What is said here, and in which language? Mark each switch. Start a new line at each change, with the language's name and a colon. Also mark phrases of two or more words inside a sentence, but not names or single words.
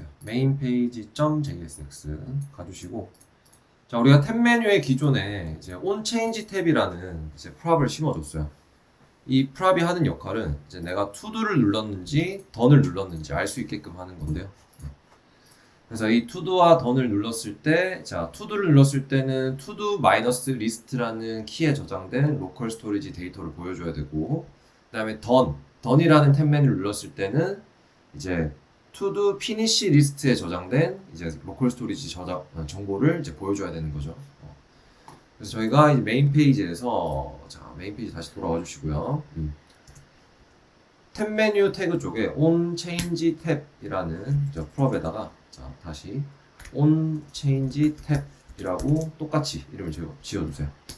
Korean: 메인 페이지.jsx 가주시고, 자, 우리가 탭 메뉴의 기존에 이제 onChange 탭이라는 이제 프랍을 심어줬어요. 이 프랍이 하는 역할은 이제 내가 to도를 눌렀는지 done을 눌렀는지 알 수 있게끔 하는 건데요. 그래서 이 to도와 done을 눌렀을 때, 자, to도를 눌렀을 때는
English: to-do-list
Korean: 라는 키에 저장된 로컬 스토리지 데이터를 보여줘야 되고, 그 다음에 done이라는 탭 메뉴를 눌렀을 때는 이제
English: to-do finish
Korean: 리스트에 저장된 이제 로컬 스토리지 저장 정보를 이제 보여줘야 되는 거죠. 그래서 저희가 이제 메인 페이지에서 자 메인 페이지 다시 돌아와 주시고요. 탭 메뉴 태그 쪽에 onChange 탭이라는 프롭에다가 자 다시 onChange 탭이라고 똑같이 이름을 지어주세요.